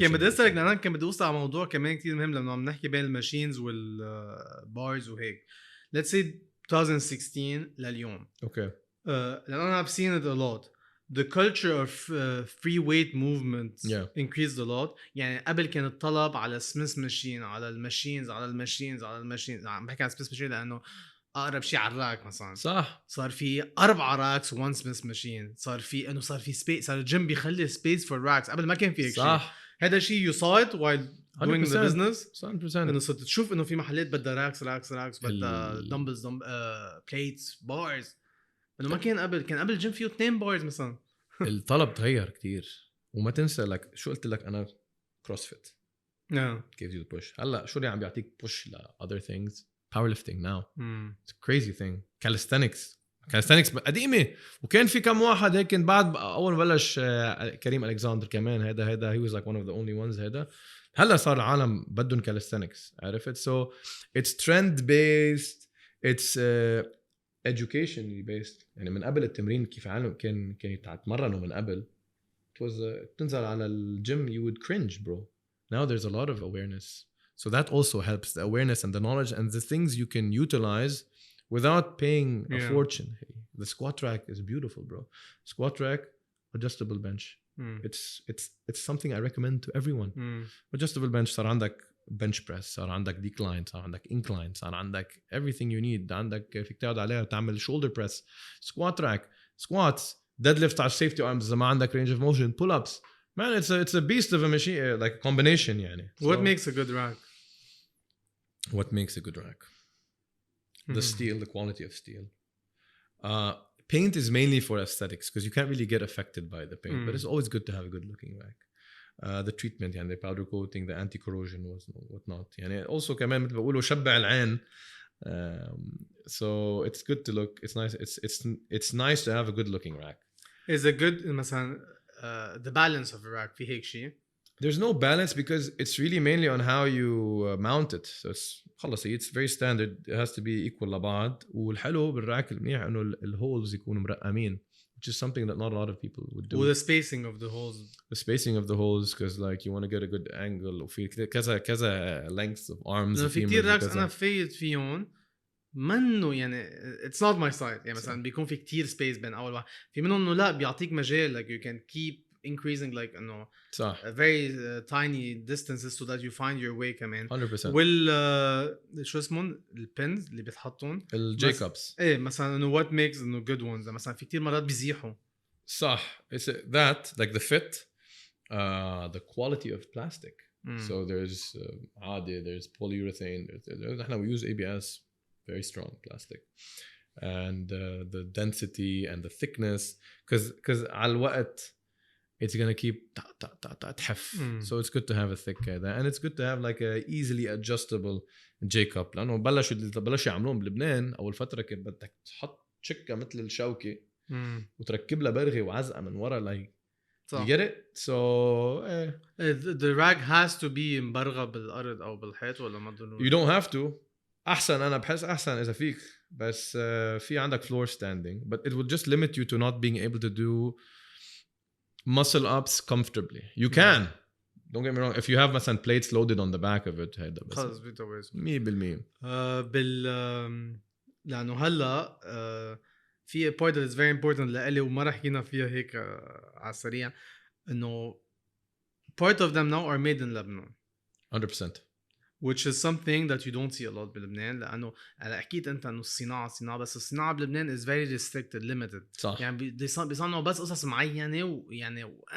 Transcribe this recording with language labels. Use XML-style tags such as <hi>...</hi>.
<ar>كان بدي أسألك لأن أنا كان بدي أوصل على موضوع كمان كتير مهم لما عم نحكي بين الماشينز والبارز وهيك.</ar> <en>Let's say 2016 لليوم. Okay.</en> <ar>لأن أنا</ar> <en>I've seen it a lot. The culture of free weight movement increased a lot.</en> <ar>يعني قبل كان الطلب على سميث ماشين على الماشينز عم بحكي عن سميث ماشين لأنه أقرب شيء على الراك مثلا. صح. صار في 4 راكس و1 سميث ماشين. صار في سبيس. صار الجيم بيخلي سبيس</ar> <en>for racks.</en> <ar>قبل ما كان في هيك شيء. صح. هذا شيء</ar> <en>you saw it while doing the business. 100%.</en> <ar>إنه صرت تشوف إنه في محلات بدها راكس بدها</ar> <en>dumbbells plates bars.</en> <ar>إنه ما كان قبل كان قبل الجيم فيه 2 بارز مثلا. الطلب تغير كتير وما تنسى لك شو قلت لك أنا</ar> <en>CrossFit gives you the push.</en> <ar>هلا شو اللي عم بيعطيك push ل</ar> <en>other things powerlifting now. It's a crazy thing.</en> <ar>calisthenics قديمة وكان في كم واحد هيك بعد أول ما بلش كريم ألكساندر كمان هذا</ar> <en>he was like one of the only ones</en> <ar>هلا صار العالم بدهم calisthenics عرفت.</ar> <en>So it's trend based, it's education based.</en> <ar>يعني من قبل التمرين كيف عالم كان يتمرنوا من قبل it was تنزل على الجيم</ar> <en>you would cringe bro. Now there's a lot of awareness, so that also helps, the awareness and the knowledge and the things you can utilize without paying a fortune. The squat rack is beautiful bro. Squat rack, adjustable bench. It's something I recommend to everyone. Adjustable bench.</en> <ar>صار عندك bench press, صار عندك decline, صار عندك incline, صار عندك</ar> <en>everything you need.</en> <ar>عندك فيك تقعد عليها وتعمل shoulder press, squat rack, squats, deadlift على safety arms إذا ما عندك range of motion, pull-ups.</ar> <en>Man, it's a beast of a machine, like a combination يعني. What makes a good rack? What makes a good rack? The steel, the quality of steel. Paint is mainly for aesthetics because you can't really get affected by the paint, but it's always good to have a good looking rack. The treatment يعني the powder coating, the anti-corrosion whatnot يعني also كمان</en> <ar>مثل بقولوا شبع العين.</ar> <en>So it's good to look. It's nice. It's nice to have a good looking rack. Is a good مثلا the balance of a rack</en> <ar>في هيك شيء?</ar> <en>There's no balance because it's really mainly on how you mount it. So it's very standard. It has to be equal لبعض.</en> <ar>والحلو بالراك المنيح إنه الholes يكونوا مرقمين,</ar> <en>which is something that not a lot of people would do. With the spacing of the holes. The spacing of the holes, because like you want to get a good angle. وفي كذا lengths of arms.</en> <ar>في كتير راكس أنا فايت فيهم منه يعني</ar> <en>it's not my side.</en> <ar>يعني مثلا بيكون في كتير space بين أول واحد. في منهم إنه لا بيعطيك مجال</ar> <en>like you can keep increasing like إنه very tiny distances so that you find your way كمان. 100%.</en> <ar>شو اسمهم البنز اللي بتحطون الجاكوبس. إيه مثلا إنه</ar> <en>what makes</en> <ar>إنه</ar> <en>good ones.</en> <ar>مثلا في كتير مرات بيزيحوا. صح.</ar> <en>It's that like the fit, the quality of plastic. So there's عادي, there's polyurethane. إحنا we use ABS, very strong plastic, and the density and the thickness because على الوقت it's gonna keep تحف. So it's good to have a thick and it's good to have like a easily adjustable J-cup</en> <ar>لأنه بلشوا يعملون بلبنان أول فترة كنت بدك تحط شكة مثل الشوكة وتركب لها برغي وعزقة من ورا like صح.</ar> <en>You get it? So the rag has to be</en> <ar>مبرغة بالأرض أو بالحيط ولا ما ضروري؟</ar> <en>you don't have to.</en> <ar>أحسن أنا بحس أحسن إذا فيك بس في عندك</ar> <en>floor standing but it will just limit you to not being able to do muscle ups comfortably. You can. Don't get me wrong. If you have مثلا plates loaded on the back of it</en> <ar>هيدا بس خلص بيتوازن 100%. لأنه هلا في</ar> <en>part that is very important</en> <ar>لإلي وما رح حكينا فيها هيك على السريع إنه</ar> <en>part of them now are made in Lebanon 100%. which is something that you don't see a lot</en> <ar>بلبنان لأنه أنا حكيت أنت إنه الصناعة بس الصناعة بلبنان</ar> <en>is very restricted limited</en> <ar>صح. يعني بيصنعوا بس قصص معينة ويعني</ar>